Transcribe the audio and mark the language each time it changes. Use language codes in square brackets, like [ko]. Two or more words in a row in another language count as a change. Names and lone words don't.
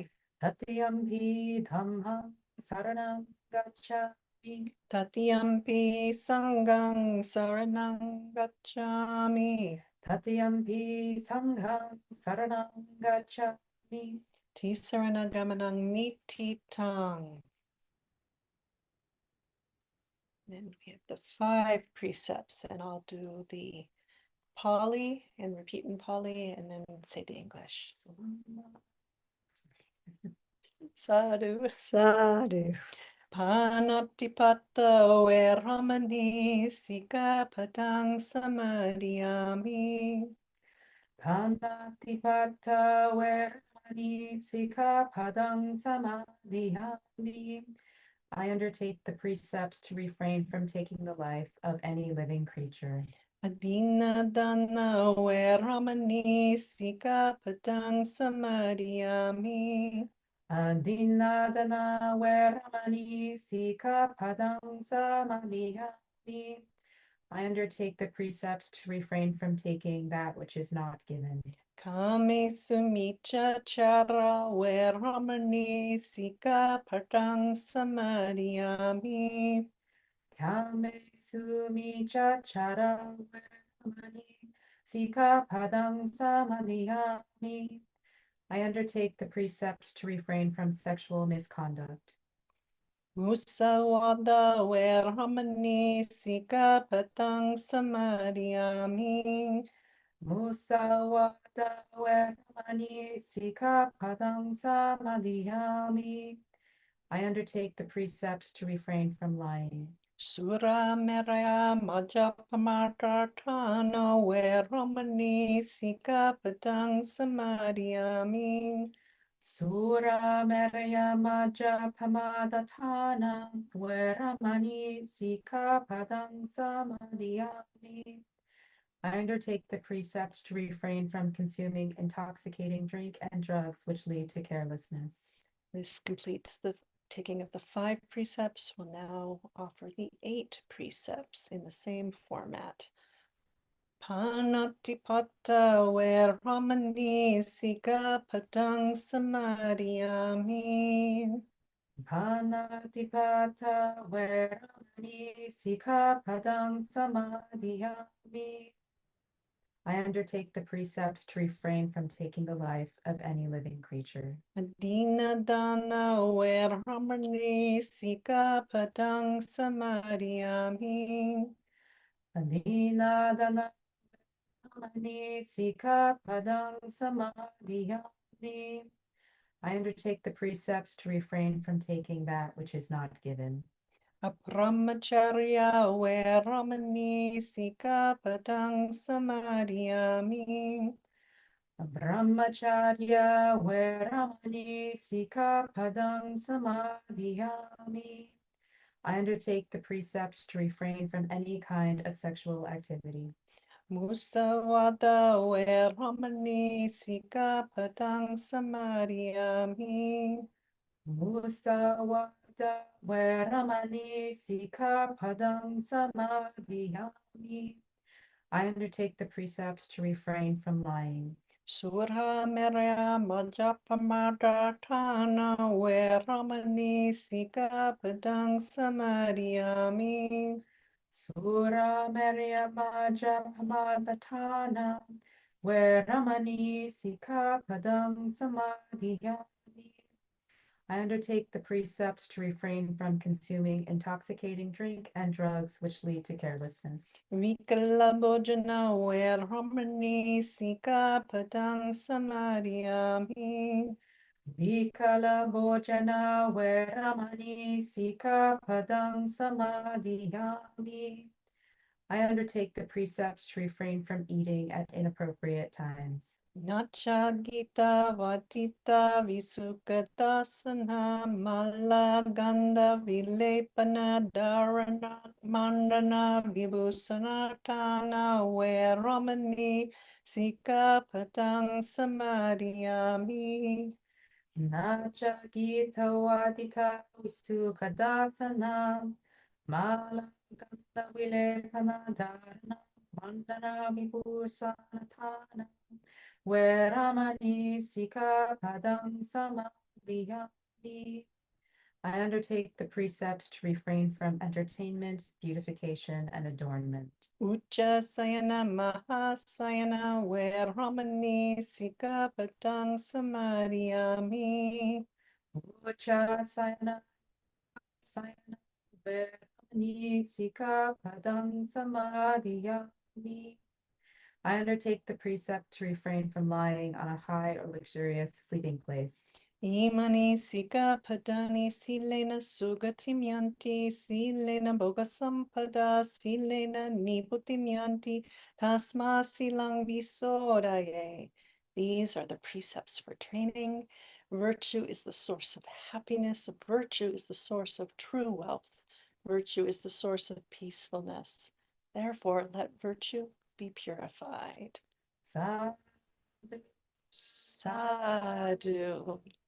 [pi] Tatiyampi dhammang saranang gacchami. Tatiyampi sanghang saranang gacchami. Tatiyampi sanghang saranang gacchami. Tisarana-gamanang nititang. [en] Then we have the 5 precepts, and I'll do the Pali and repeat in Pali and then say the English. [pi] Sadhu. Sadhu. Panatipata veramani sikapadang samadhiyami. Panatipata veramani sikapadang samadhiyami. [en] I undertake the precept to refrain from taking the life of any living creature. [pi] Adinadana veramani sikapadang samadhiyami. Adinadana veramani sikapadang samadhiyami. [en] I undertake the precept to refrain from taking that which is not given. [pi] Kame sumicha chara veramani sikapadang samadhiyami. Kame sumicha chara veramani sikapadang samadhiyami. [en] I undertake the precept to refrain from sexual misconduct. [pi] Musawada veramani sikapadang samadhiyami. Musawada veramani sikapadang samadhiyami. [en] I undertake the precept to refrain from lying. [pi] Sura meraya majapamartatana veramani sikapadang samadhiyami. Sura meraya maja pamadatana veramani sikapadang samadhiyami. [en] I undertake the precept to refrain from consuming intoxicating drink and drugs which lead to carelessness. This completes the taking of the 5 precepts, we'll now offer the 8 precepts in the same format. [pi] Panatipata veramani sikapadang samadhiyami. Panatipata veramani sikapadang samadhiyami. [en] I undertake the precept to refrain from taking the life of any living creature. [pi] Adina dana veramani sikapadang samadhiyami. Adina dana veramani sikapadang samadhiyami. [en] I undertake the precept to refrain from taking that which is not given. [pi] Abrahmacharya veramani sikapadang samadhiyami. Brahmacharya veramani sikapadang samadhiyami. [en] I undertake the precept to refrain from any kind of sexual activity. [pi] Musavada veramani sikapadang samadhiyami. Musawada veramani sikapadang samadhiyami. [en] I undertake the precept to refrain from lying. [pi] Surha merya majapamadatana veramani sikapadang samadhiyami. Sura Maria Maja Pamadatana Veramani Sikapadam Samadhiyami. [en] I undertake the precept to refrain from consuming intoxicating drink and drugs which lead to carelessness. [pi] Vikalabhojana veramani sikapadang samadhiyami. Vikala Bhojana Veramani Sikapadam Samadhiyami. [en] I undertake the precept to refrain from eating at inappropriate times. [pi] Nacha gita vatita visukatasana malaganda vilepana dharana mandana vibhusanatana veramani sikapadang samadhiyami. Nacha Gita Wadita Visukadasana Malaganda Vilepana Dharana Mandana Vibhusanatana Veramani Sikapadam Samadhiyami. [en] I undertake the precept to refrain from entertainment, beautification, and adornment. [pi] Uchasayana mahasayana veramani sikapadang samadhiyami. Uchasayana Sayana Veramani Sikapadam Samadhiyami. [en] I undertake the precept to refrain from lying on a high or luxurious sleeping place. [pi] Imani sikapadani silena sugatim yanti silena bogasampada silena niputim yanti tasma silang visodaye. [en] These are the precepts for training. Virtue is the source of happiness. Virtue is the source of true wealth. Virtue is the source of peacefulness. Therefore, let virtue be purified. [pi] Sadhu. Sadhu.